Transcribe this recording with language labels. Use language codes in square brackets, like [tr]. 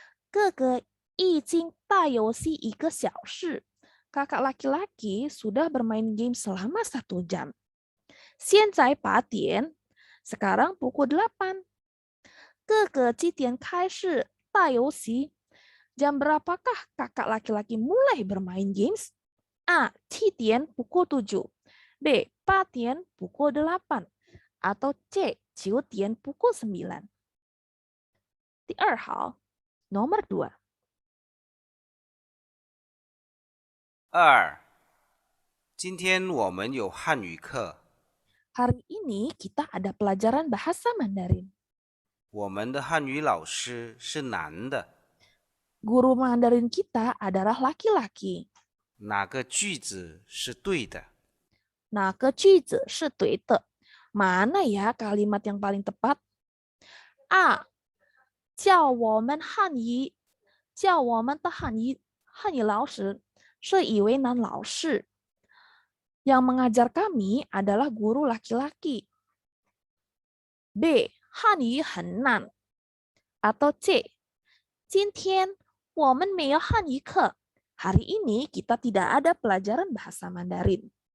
[zh] 哥哥已经打游戏1个小时. [id] Kakak laki-laki sudah bermain game selama 1 jam. [zh] 现在8点, [id] sekarang pukul 8. [zh] 哥哥几点开始打游戏? [id] Jam berapakah kakak laki-laki mulai bermain games? A. 7 点 pukul 7. B. 8点 pukul 8. Atau C. [zh] 9点 [id] pukul 9. [zh] 第二行 [id] nomor 2. [zh] 2，今天我们有汉语课。 [id] Hari ini kita ada pelajaran bahasa Mandarin. [zh] 我们的汉语老师是男的。 [id] Guru Mandarin kita adalah laki-laki. [zh] 哪个句子是对的？哪个句子是对的? [id] Mana ya kalimat yang paling tepat? A. [zh] 教我们汉语的汉语老师是一位男老师. [id] Yang mengajar kami adalah guru laki-laki. [zh] B. 汉语很难. [id] Atau C. [zh] 今天我们没有汉语课. [id] Hari ini kita tidak ada pelajaran bahasa Mandarin.